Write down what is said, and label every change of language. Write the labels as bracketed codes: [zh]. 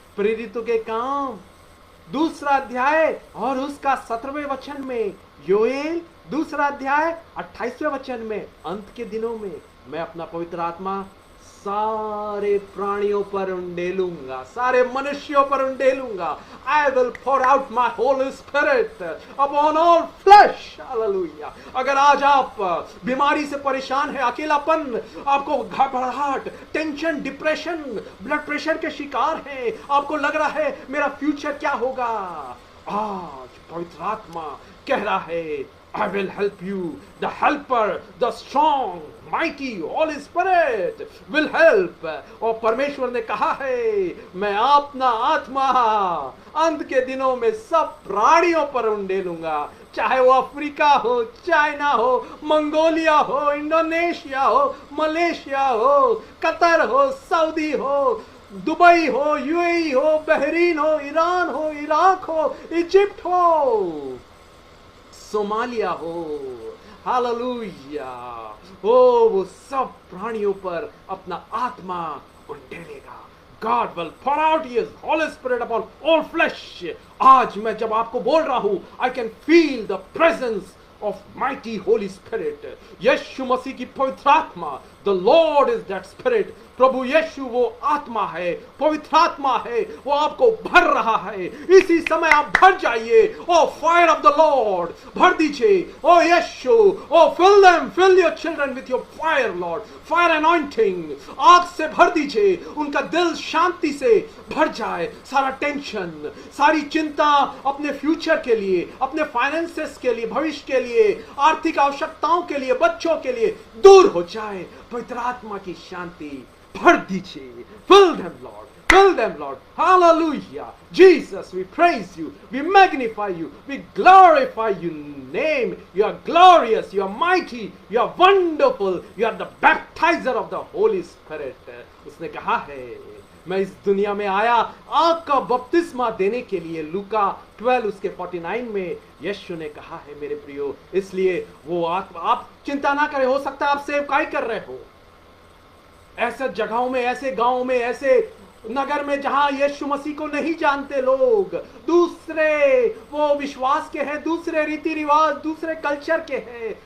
[hi] प्रेरितों के काम 2 अध्याय और उसका 17वें वचन में, योएल 2 अध्याय 28वें वचन में, अंत के दिनों में मैं अपना पवित्र आत्मा सारे प्राणियों पर उंडेलूंगा, सारे मनुष्यों पर उंडेलूंगा। [en] I will pour out my Holy Spirit upon all flesh. [hi] Hallelujah. अगर आज आप बीमारी से परेशान है, अकेलापन, आपको घबराहट, टेंशन, डिप्रेशन, ब्लड प्रेशर के शिकार हैं, आपको लग रहा है मेरा फ्यूचर क्या होगा, आज पवित्र आत्मा कह रहा है, [en] I will help you. The helper, the strong, mighty, Holy Spirit will help. [hi] और परमेश्वर ने कहा है, मैं अपना आत्मा अंत के दिनों में सब प्राणियों पर उंडेलूंगा, चाहे वो अफ्रीका हो, चाइना हो, मंगोलिया हो, इंडोनेशिया हो, मलेशिया हो, कतर हो, सऊदी हो, दुबई हो, यूएई हो, बहरीन हो, ईरान हो, इराक हो, इजिप्ट हो, सोमालिया हो, हालेलुया। ओ वो सब प्राणियों पर अपना आत्मा उंडेलेगा। [en] God will pour out His Holy Spirit upon all flesh. [hi] आज मैं जब आपको बोल रहा हूं, [en] I can feel the presence of mighty Holy Spirit. [hi] यीशु मसीह की पवित्र आत्मा, [en] the Lord is that Spirit. [hi] प्रभु यीशु वो आत्मा है, पवित्र आत्मा है, वो आपको भर रहा है। इसी समय आप भर जाइए। ओ [en] fire of the Lord, [hi] भर दीजिए। [en] ओ यीशु, O fill your children with your fire, Lord, fire anointing। [hi] आग से भर दीजिए, उनका दिल शांति से भर जाए। सारा टेंशन, सारी चिंता अपने फ्यूचर के लिए, अपने फाइनेंसेस के लिए, भविष्य के लिए, आर्थिक आवश्यकताओं के लिए, बच्चों के लिए दूर हो जाए। पवित्र आत्मा की शांति भर दीजिए। [en] Fill them, Lord. Fill them, Lord. Hallelujah. Jesus, we praise you. We magnify you. We glorify your name. You are glorious. You are mighty. You are wonderful. You are the baptizer of the Holy Spirit. [hi] उसने कहा है, मैं इस दुनिया में आया आग का बपतिस्मा देने के लिए। लूका 12 उसके 49 में यीशु ने कहा है मेरे प्रियो। इसलिए वो आप चिंता ना करें। हो सकता है आप सेवकाई कर रहे हो ऐसे जगहों में, ऐसे गांव में, ऐसे नगर में जहां यीशु मसीह को नहीं जानते लोग, दूसरे वो विश्वास के हैं, दूसरे रीति रिवाज, दूसरे कल्चर के हैं।